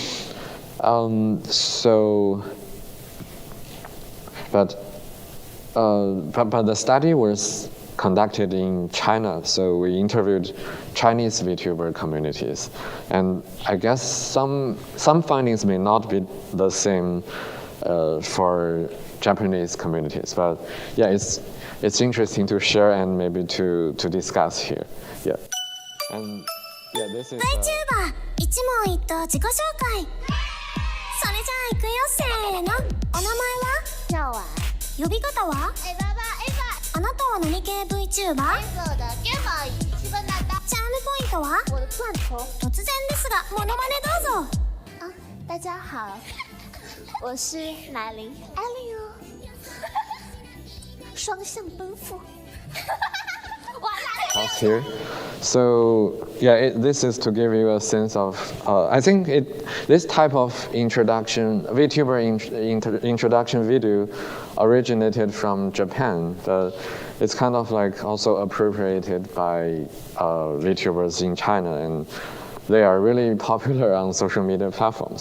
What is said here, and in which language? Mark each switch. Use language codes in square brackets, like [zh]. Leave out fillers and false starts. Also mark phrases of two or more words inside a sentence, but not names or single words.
[en] But the study was conducted in China, so we interviewed Chinese VTuber communities, and I guess some findings may not be the same for Japanese communities, but yeah, it's interesting to share and maybe to discuss here. Yeah, and yeah, this is. [ja] VTuber 一問一答自己紹介。それじゃあ行くよせーの。お名前は？ジョア。呼び方は？エババエバ。あなたは何系 VTuber？エヴァだけば一番なんだ。チャームポイントは？ [zh] 我的钻头。 [ja] 突然ですが、モノマネどうぞ。 [zh] 啊，大家好，我是乃琳艾莉哦。双向奔赴。 [en] Pause here. So yeah, this is to give you a sense of. I think this type of introduction, VTuber introduction video, originated from Japan, but it's kind of like also appropriated by VTubers in China, and they are really popular on social media platforms.